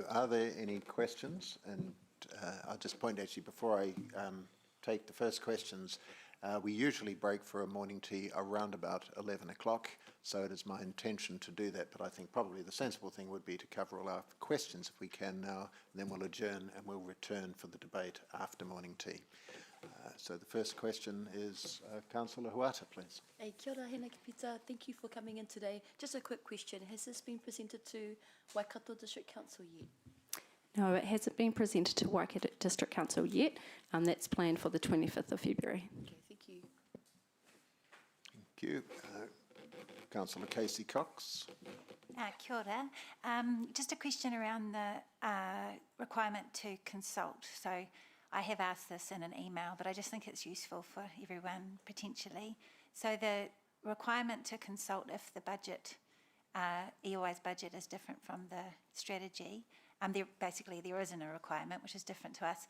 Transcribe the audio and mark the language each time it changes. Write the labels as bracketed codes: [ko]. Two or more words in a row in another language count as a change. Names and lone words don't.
[en] Are there any questions? And I'll just point actually before I take the first questions, we usually break for a morning tea around about 11 o'clock, so it is my intention to do that, but I think probably the sensible thing would be to cover all our questions if we can now, and then we'll adjourn and we'll return for the debate after morning tea. So the first question is Councillor Huata, please. Hey, [mi] kia ora, [en] Hena Kipita. Thank you for coming in today. Just a quick question. Has this been presented to Waikato District Council yet? No, it hasn't been presented to Waikato District Council yet. That's planned for the 25th of February. Okay, thank you. Thank you. Councillor Casey Cox. [mi] Kia ora. [en] Just a question around the requirement to consult. So I have asked this in an email, but I just think it's useful for everyone potentially. So the requirement to consult if the budget, EOI's budget is different from the strategy, basically there isn't a requirement, which is different to us.